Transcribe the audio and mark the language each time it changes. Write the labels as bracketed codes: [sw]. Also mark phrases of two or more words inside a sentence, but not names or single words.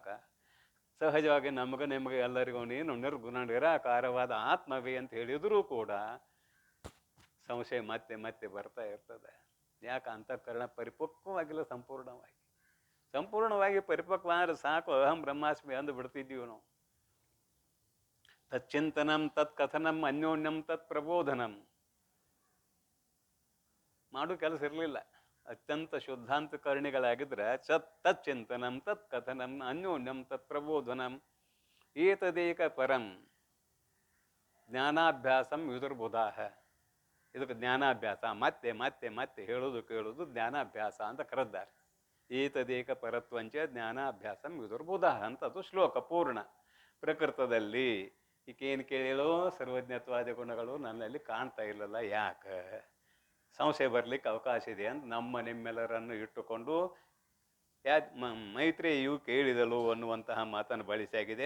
[kn] ಸಹಜವಾಗಿ ನಿಮಗೆ ಎಲ್ಲರಿಗೂ ನೀನು ನಿರ್ಗುಣ ನಿರಾಕಾರವಾದ ಆತ್ಮವೇ ಅಂತ ಹೇಳಿದರೂ ಕೂಡ ಸಂಶಯ ಮತ್ತೆ ಮತ್ತೆ ಬರ್ತಾ ಇರ್ತದೆ. ಯಾಕೆ? ಅಂತಃಕರಣ ಪರಿಪಕ್ವವಾಗಿಲ್ಲ. ಸಂಪೂರ್ಣವಾಗಿ ಪರಿಪಕ್ವ ಅಂದ್ರೆ ಸಾಕು, [sa] ಅಹಂ ಬ್ರಹ್ಮಾಸ್ಮಿ [kn] ಅಂದು ಬಿಡ್ತಿದ್ದೀವಿ ನಾವು. [sa] ತಚ್ಚಿಂತನಂ ತತ್ ಕಥನಂ ಅನ್ಯೋನ್ಯಂ ತತ್ ಪ್ರಬೋಧನಂ [kn] ಮಾಡೋ ಕೆಲಸ ಇರಲಿಲ್ಲ. ಅತ್ಯಂತ ಶುದ್ಧಾಂತಕರಣಿಗಳಾಗಿದ್ರೆ [sa] ತಚ್ಚಿಂತನಂ ತತ್ ಕಥನಂ ಅನ್ಯೋನ್ಯಂ ತತ್ ಪ್ರಬೋಧನಂ ಏತದೇಕ ಪರಂ ಜ್ಞಾನಾಭ್ಯಾಸಂ ವಿದುರ್ಬುಧಾಹ. [kn] ಇದಕ್ಕೆ ಜ್ಞಾನಾಭ್ಯಾಸ, ಮತ್ತೆ ಮತ್ತೆ ಮತ್ತೆ ಹೇಳೋದು ಕೇಳೋದು ಜ್ಞಾನಾಭ್ಯಾಸ ಅಂತ ಕರೆದ್ದಾರೆ. [sa] ಏತದೇಕ ಪರತ್ವಂಚ ಜ್ಞಾನಾಭ್ಯಾಸಂ ವಿದುರ್ಬುಧಾಹ [kn] ಅಂತ ಅದು ಶ್ಲೋಕ ಪೂರ್ಣ. ಪ್ರಕೃತದಲ್ಲಿ ಈಕೇನು ಕೇಳಿಲೋ ಸರ್ವಜ್ಞತ್ವಾದಿ ಗುಣಗಳು ನನ್ನಲ್ಲಿ ಕಾಣ್ತಾ ಇಲ್ಲಲ್ಲ, ಯಾಕೆ ಸಂಶಯ ಬರ್ಲಿಕ್ಕೆ ಅವಕಾಶ ಇದೆ ಅಂತ ನಿಮ್ಮೆಲ್ಲರನ್ನು ಇಟ್ಟುಕೊಂಡು ಮೈತ್ರೇಯು ಕೇಳಿದಳು ಅನ್ನುವಂತಹ ಮಾತನ್ನು ಬಳಸಿಯಾಗಿದೆ.